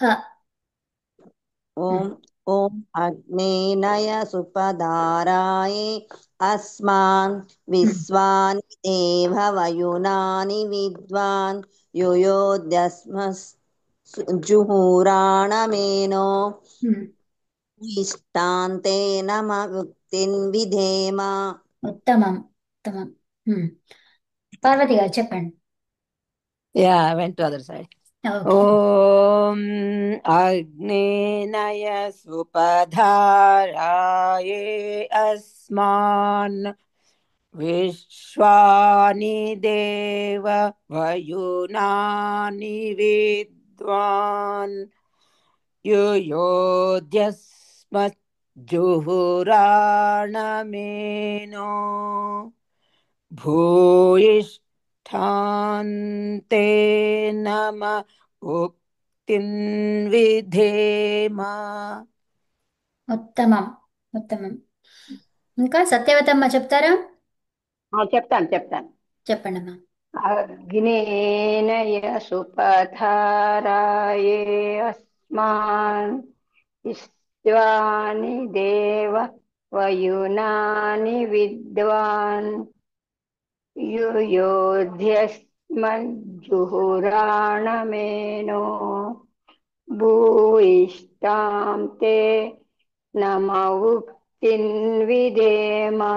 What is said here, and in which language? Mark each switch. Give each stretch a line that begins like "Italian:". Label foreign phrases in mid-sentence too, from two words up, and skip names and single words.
Sanskrit: ఓం ఓం అగ్నేనయ సుపధారాయే అస్మాన్ విశ్వాని దేవ వయునాని విద్వాన్ యుయోద్యస్మజ్జుహురాణమేనో ఇష్టాంతే నమ ఉక్తిన్ విధేమ.
Telugu: ఉత్తమం. ఉత్తమం. పార్వతి గారు చెప్పండి.
English: Yeah, I went to other side.
Telugu: ఓకే.
Sanskrit: ॐ अग्नेनय सुपधाराये अस्मान् विश्वानि देव वयुनानि विद्वान् युयोध्यस्मज्जुहुराणमेनो भूयिष्ठान्ते नम उक्तिन् विधेम.
Telugu: ఉత్తమం. ఉత్తమం. ఇంకా సత్యవతమ్మ చెప్తారా? చెప్తాను చెప్పండి అమ్మా.
Sanskrit: అగ్నేన సుపధారాయే అస్మాన్ విశ్వాని దేవ వయునాని విద్వాన్ యుయోధ్యస్మజ్జుహురాణమేనో భూయిష్టాం తే నమ ఉక్తిన్ విధేమ.